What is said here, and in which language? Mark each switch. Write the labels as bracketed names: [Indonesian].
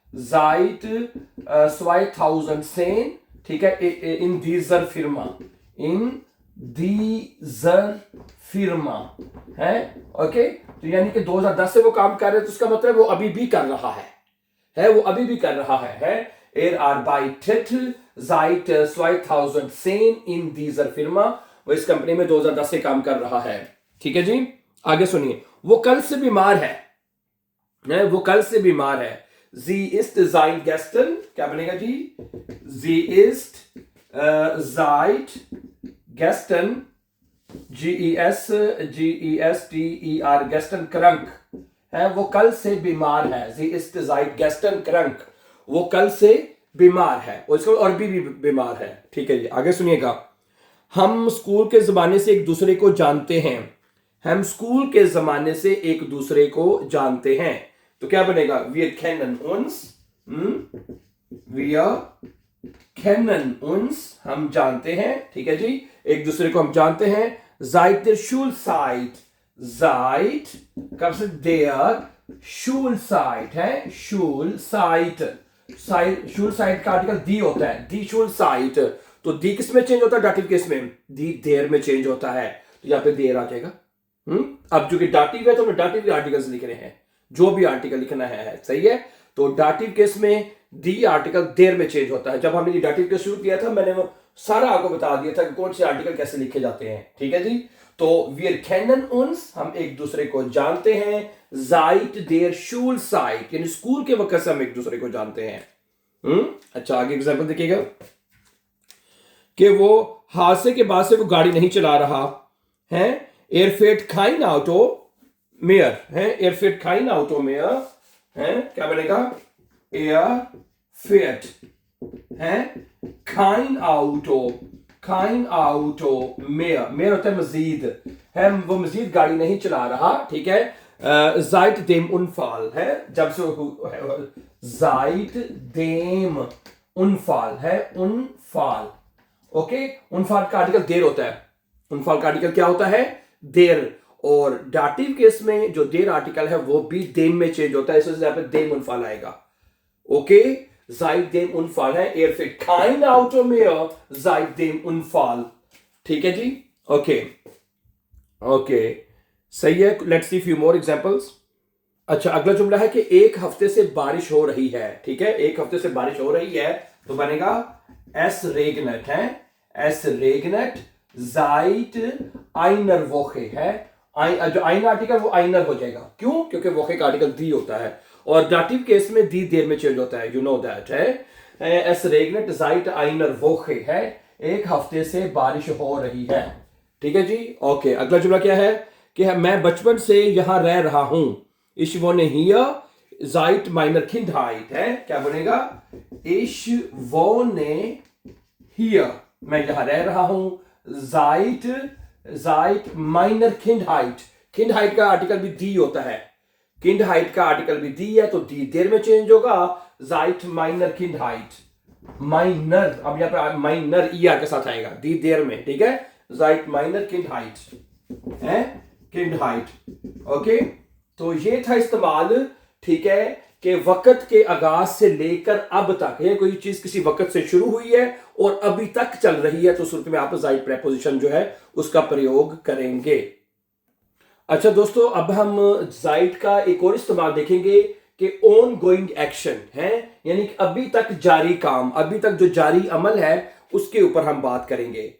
[German] seit 2010, ठीक है, इन दीजर फिर्मा, इन दीजर फिर्मा, है। [Hindi] ओके, तो यानी कि 2010 से वो काम कर रहे हैं, तो उसका मतलब वो अभी भी कर रहा है वो अभी भी कर रहा है। [German] Er arbeitet seit 2010 in dieser Firma। [Hindi] वो इस कंपनी में 2010 से काम कर रहा है। ठीक है जी, आगे सुनिए। वो कल से बीमार है, वो कल से बीमार है। [German] Sie ist seit gestern, [Hindi] क्या बनेगा जी? [German] Sie ist seit gestern, G-E-S-T-E-R, gestern krank है। [Hindi] वो कल से बीमार है। [German] Sie ist seit gestern krank, [Hindi] वो कल से बीमार है, और इसको और भी बीमार है। ठीक है जी, आगे सुनिएगा। हम स्कूल के जमाने से एक दूसरे को जानते हैं। हम स्कूल के जमाने से एक दूसरे को जानते हैं, तो क्या बनेगा? [German] Wir kennen uns, wir kennen uns, [Hindi] हम जानते हैं। ठीक है जी, एक दूसरे को हम जानते हैं। [German] Seit der Schulzeit, seit [Hindi] कब से? Der Schulzeit है, Schulzeit, Schulzeit का आर्टिकल दी होता है, die Schulzeit। तो दी किस में चेंज होता है? डाटिव केस में दी देर में चेंज होता है, तो यहाँ पे देर आ जाएगा। अब जो कि डाटिव है, तो हमने डाटिव के आर्टिकल्स लिख रहे हैं, जो भी आर्टिकल लिखना है, सही है। तो डाटिव केस में दी आर्टिकल देर में चेंज होता है। जब हमने ये डाटिव केस शुरू किया था, मैंने वो सारा आपको बता दिया था कि कौन से आर्टिकल कैसे लिखे जाते हैं। ठीक है जी, तो [German] wir kennen uns, [Hindi] हम एक दूसरे को जानते हैं। [German] seit der Schulzeit, [Hindi] यानी स्कूल के वक्त से हम एक दूसरे को जानते हैं। अच्छा, आगे एग्जांपल देखिएगा कि वो हादसे के बाद से वो गाड़ी नहीं चला रहा है। [German] Er fährt kein Auto mehr है, er fährt kein Auto mehr है, [Hindi] क्या बनेगा? [German] Er fährt [Hindi] है [German] kein Auto mehr, [Hindi] mehr होता है मजीद है, वो मजीद गाड़ी नहीं चला रहा। [German] ठीक है, seit dem Unfall है, [Hindi] जब से [German] seit dem Unfall है, Unfall। [Hindi] ओके, उनफाल का आर्टिकल देर होता है। उनफाल का आर्टिकल क्या होता है? देर। और डाटिव केस में जो देर आर्टिकल है वो भी देम में चेंज होता है, इसलिए यहाँ पे देम उनफाल आएगा। [German] ओके, seit dem Unfall है, er fährt kein Auto mehr seit dem Unfall। [Hindi] ठीक है जी, ओके ओके, सही है। [English] Let's see few more examples. [Hindi] अच्छा, अगला जुमला है कि एक हफ्ते से बारिश हो रही है। ठीक है, एक हफ्ते से बारिश हो रही है, तो बनेगा Es regnet है, [German] Es regnet seit einer Woche [Hindi] है। जो ein आर्टिकल वो einer हो जाएगा, क्यों? क्योंकि वोखे का आर्टिकल दी होता है, और डाटिव केस में दी देर में चेंज होता है, [English] you know that [Hindi] है। [German] Es regnet seit einer Woche [Hindi] है, एक हफ्ते से बारिश हो रही है। ठीक है जी, ओके। अगला जुमला क्या है कि मैं बचपन से यहां रह रहा हूं। [German] Ich wohne hier seit meiner Kindheit है, [Hindi] क्या बनेगा? [German] Ich wohne hier, [Hindi] मैं यहां रह रहा हूं। [German] seit meiner Kindheit, [Hindi] Kindheit का आर्टिकल भी दी होता है, Kindheit का आर्टिकल भी दी है, तो दी देर में चेंज होगा, seit meiner Kindheit, माइनर, अब यहाँ पे माइनर ईआर के साथ आएगा, दी देर में। [German] ठीक है, seit meiner Kindheit है, Kindheit। [Hindi] ओके, तो ये था इस्तेमाल। ठीक है, कि वक्त के आगाज से लेकर अब तक, ये कोई चीज किसी वक्त से शुरू हुई है और अभी तक चल रही है, तो सूरत में आप ज़ाइड प्रेपोजिशन जो है उसका प्रयोग करेंगे। अच्छा दोस्तों, अब हम ज़ाइड का एक और इस्तेमाल देखेंगे कि ऑन गोइंग एक्शन है, यानी कि अभी तक जारी काम, अभी तक जो जारी अमल है उसके ऊपर हम बात करेंगे।